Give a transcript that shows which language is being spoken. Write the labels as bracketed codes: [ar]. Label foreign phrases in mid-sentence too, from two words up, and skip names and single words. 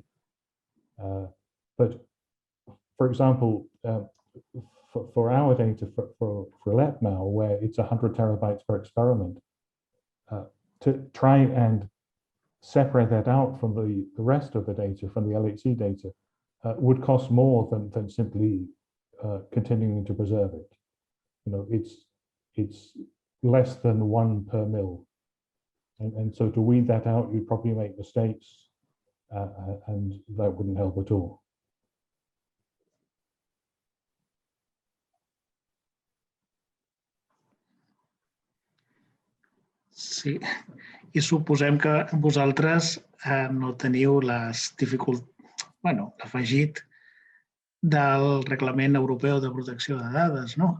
[en] But for example, for our data, for LEP now, where it's 100 terabytes per experiment, to try and separate that out from the rest of the data, from the LHC data, would cost more than simply continuing to preserve it. You know, it's less than 1 per mil, and so to weed that out, you'd probably make mistakes, and that wouldn't help at all. [ca] Sí, I suposem que vosaltres no teniu l'afegit del Reglament Europeu de Protecció de Dades, no?